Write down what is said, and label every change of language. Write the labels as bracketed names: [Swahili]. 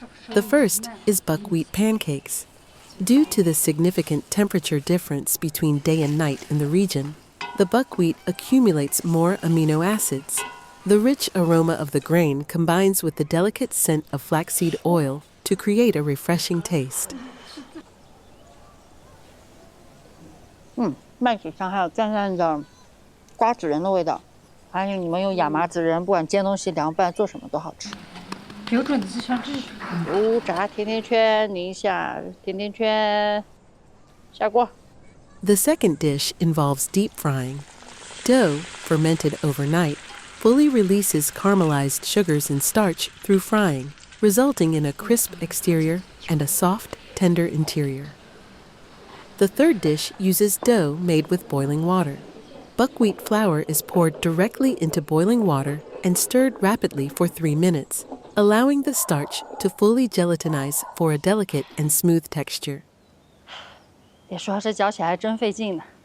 [English] The first is buckwheat pancakes. Due to the significant temperature difference between day and night in the region, the buckwheat accumulates more amino acids. The rich aroma of the grain combines with the delicate scent of flaxseed oil to create a refreshing taste. [Chinese] 麦子上还有淡淡的瓜子仁的味道，还有你们用亚麻籽仁，不管煎东西、凉拌、做什么都好吃。标准的四川制。油炸甜甜圈，宁夏甜甜圈，下锅。 [English] The second dish involves deep frying. Dough, fermented overnight, fully releases caramelized sugars and starch through frying, resulting in a crisp exterior and a soft, tender interior. The third dish uses dough made with boiling water. Buckwheat flour is poured directly into boiling water and stirred rapidly for 3 minutes, allowing the starch to fully gelatinize for a delicate and smooth texture. [Chinese] 别说这嚼起来真费劲呢。